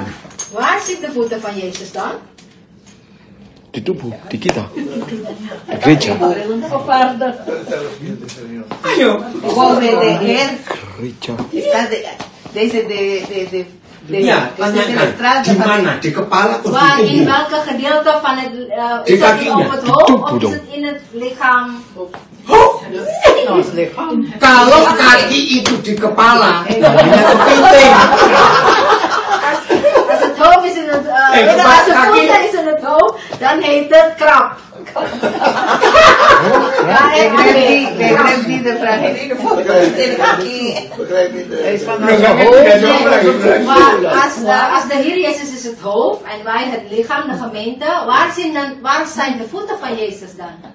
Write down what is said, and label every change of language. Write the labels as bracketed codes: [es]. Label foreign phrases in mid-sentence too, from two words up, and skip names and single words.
[nl] Waar zit de voeten van Jezus dan? [id] Di tubuh, di kita. Di gereja. Ayo. Boven de él Gereja. está Ya, tanyakan. Di mana? Di kepala atau [nl] Waar, [id] di [nl] in [id] tubuh? [nl] welke gedeelte van het, [id] Di [nl] is dat [id] kakinya. [nl] op het hoofd [id] Tubuh [nl] of is [id] dong. [nl] het in het lichaam? [id] Oh, kalau kaki itu di kepala, namanya kepiting. [nl] Als het hoofd is in het, als de voeten is in het hoofd, dan heet het krab. Maar als de Heer Jezus is het hoofd en wij het lichaam, de gemeente, waar zijn de voeten van Jezus dan?